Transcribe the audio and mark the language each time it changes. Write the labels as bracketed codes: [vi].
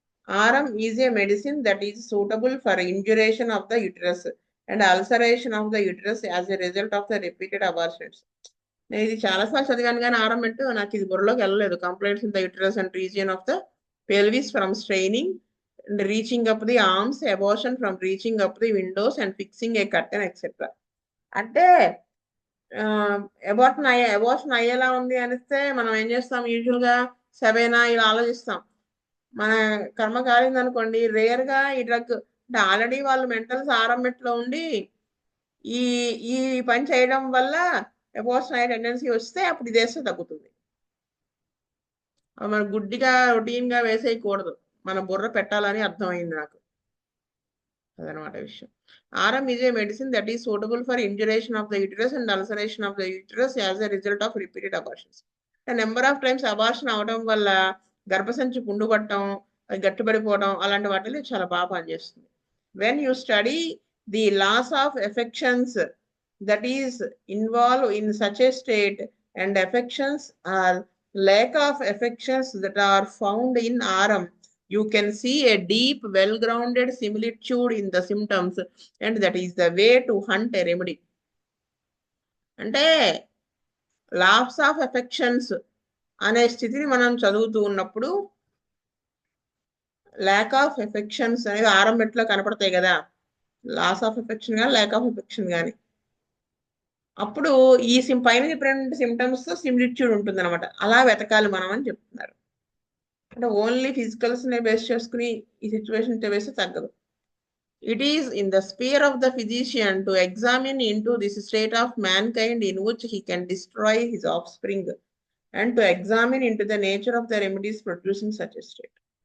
[en] Aurum is a medicine that is suitable for induration of the uterus and ulceration of the uterus as a result of the repeated abortions. [te] నేను ఇది చాలాసార్లు చదివాను కానీ ఆరం నాకు ఇది బుర్రలోకి వెళ్ళలేదు. [en] Complaints in the uterus and region of the pelvis from straining, and reaching up the arms, abortion from reaching up the windows and fixing a curtain, etc. [te] అంటే abortion అయ్యేలా ఉంది అనిస్తే మనం ఏం చేస్తాం, యూజువల్ గా సెవెనా ఇలా ఆలోచిస్తాం. మన కర్మ కాలింది అనుకోండి, రేర్ గా ఈ డ్రగ్ అంటే ఆల్రెడీ వాళ్ళు మెంటల్ సారమెట్లో ఉండి ఈ ఈ పని చేయడం వల్ల అబార్షన్ అయ్యే టెండెన్సీ వస్తే అప్పుడు ఇది వేస్తే తగ్గుతుంది. మన గుడ్డిగా రొటీన్ గా వేసేయకూడదు, మన బుర్ర పెట్టాలని అర్థమైంది నాకు. అదనమాట విషయం. [en] Aurum is a medicine that is suitable for induration of the uterus and ulceration of the uterus as a result of repeated abortions. A number of times [te] abortion అవడం వల్ల గర్భసంచి పుండు పట్టడం, అది గట్టిపడిపోవడం అలాంటి వాటిలో చాలా బాగా పనిచేస్తుంది. [en] When you study the loss of affections that is involved in such a state and affections or lack of affections that are found in aurum, you can see a deep, well-grounded similitude in the symptoms, and that is the way to hunt a remedy. [te] అంటే loss of affections అనే స్థితిని మనం చదువుతూ ఉన్నప్పుడు lack of affections అనేది ఆరంభట్లో కనపడతాయి కదా, loss of affection కానీ ల్యాక్ ఆఫ్ ఎఫెక్షన్ కానీ, అప్పుడు ఈ పైన డిఫరెంట్ సిమ్టమ్స్ తో సిమిలిట్యూడ్ ఉంటుంది అనమాట. అలా వెతకాలి మనం అని చెప్తున్నారు. అంటే ఓన్లీ ఫిజికల్స్ ని బేస్ చేసుకుని ఈ సిచ్యువేషన్ వేస్తే తగ్గదు. [en] It is in the sphere of the physician to examine into this state of mankind in which he can destroy his offspring, and to examine into the nature of the remedies producing such a state.